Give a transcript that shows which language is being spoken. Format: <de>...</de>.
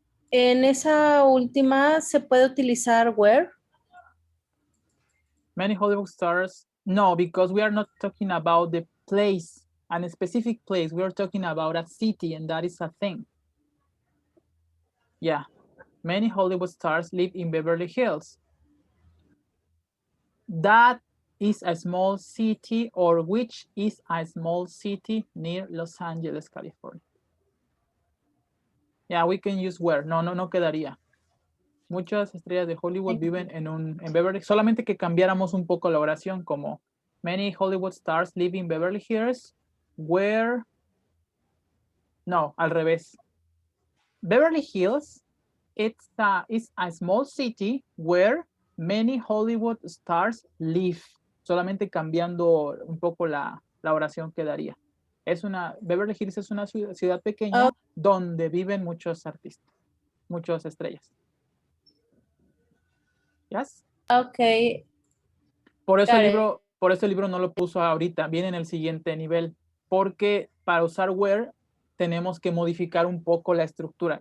<es>en esa última se puede utilizar where.</es> <en>Many Hollywood stars. No, because we are not talking about the place, a specific place. We are talking about a city, and that is a thing. Yeah. Many Hollywood stars live in Beverly Hills. That is a small city, or which is a small city near Los Angeles, California. Yeah, we can use where.</en> <es>No quedaría. Muchas estrellas de Hollywood viven en Beverly, solamente que cambiáramos un poco la oración, como</es> <en>many Hollywood stars live in Beverly Hills, where,</en> <es>no, al revés.</es> <en>Beverly Hills, is a small city where many Hollywood stars live.</en> <es>Solamente cambiando un poco la oración quedaría. Beverly Hills es una ciudad pequeña donde viven muchos artistas, muchas estrellas.</es> <en>Yes. Okay.</en> <es>Por eso el libro no lo puso ahorita, viene en el siguiente nivel, porque para usar where tenemos que modificar un poco la estructura.</es>